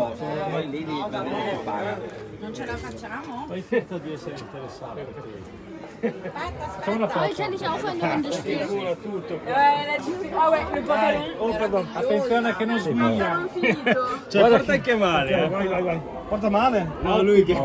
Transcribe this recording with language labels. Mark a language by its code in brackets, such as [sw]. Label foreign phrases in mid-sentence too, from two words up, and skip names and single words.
[it] Non ce la facciamo? Hai detto di essere interessato. [de] Poi kann ich auch eine Runde spielen. Oh, pardon. [it] Attenzione che non sbaglia. Cioè, porta anche male. Vai, vai, vai. Porta male? No, lui che...